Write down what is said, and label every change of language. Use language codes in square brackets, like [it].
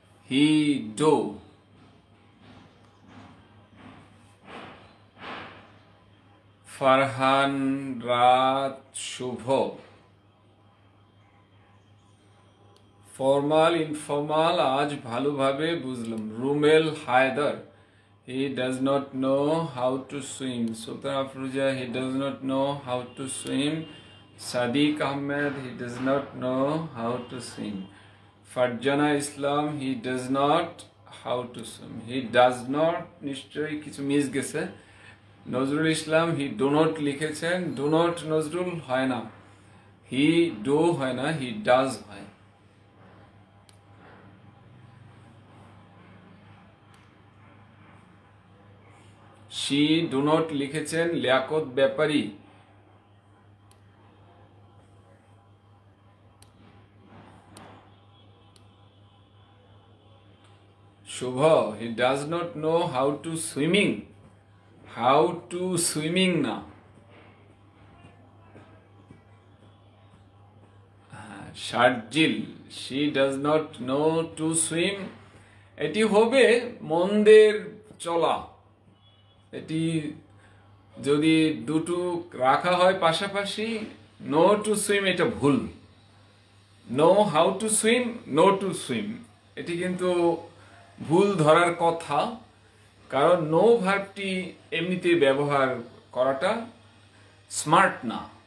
[bn] হি do, Farhan, রাত, শুভ, formal informal আজ ভালোভাবে বুঝলাম। [en] Rumel Haider, he does not know how to swim. Sultan Afroja, he does not know how to swim. Sadiq Ahmed, he does not know how to swim. Farjana Islam, he does not how to swim. He does not, [bn] নিশ্চয়ই কিছু miss গেছে। [en] Nazrul Islam, he do not লিখেছেন। [bn] do not Nazrul হয় না, he do হয় না, he does হয়। she do not লিখেছেন লিয়াকত ব্যাপারী। [en] Shuvo, he does not know how to swimming, how to swimming না। Sharjil, she does not know to swim, [bn] এটি হবে মন্দের চলা। এটি যদি দুটো রাখা হয় পাশাপাশি, নো টু সুইম এটা ভুল। Know how to swim, no to swim, এটি কিন্তু ভুল ধরার কথা, কারণ নো ভার্বটি এমনিতে ব্যবহার করাটা স্মার্ট না।